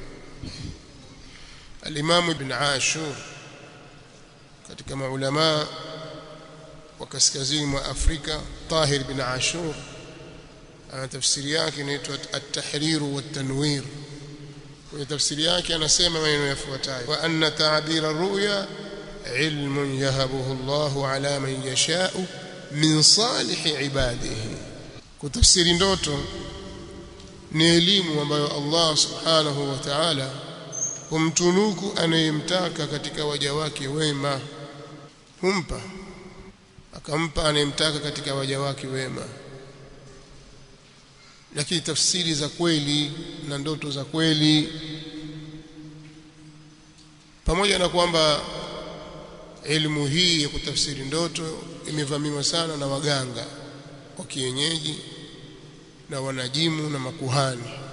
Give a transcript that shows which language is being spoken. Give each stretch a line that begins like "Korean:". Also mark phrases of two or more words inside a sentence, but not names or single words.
Swahili: Al-Imam Ibn Ashur katika maulama wa kaskazini mwa Afrika, Tahir ibn Ashur, ana tafsiri yake inaitwa At-Tahrir wa At-Tanwir. Kwenye tafsiri yake anasema maneno yafuatayo:
Arabic: وأن تعبير الرؤيا علم يهبه الله على من يشاء من صالحي عباده.
Swahili: Kutafsiri ndoto ni elimu ambayo Allah
Arabic: سبحانه وتعالى
Swahili: humtunuku anayemtaka katika waja wake wema. Akampa anayemtaka katika waja wake wema. Lakini tafsiri za kweli na ndoto za kweli, pamoja na kwamba elimu hii ya kutafsiri ndoto imevamiwa sana na waganga wa kienyeji na wanajimu na makuhani.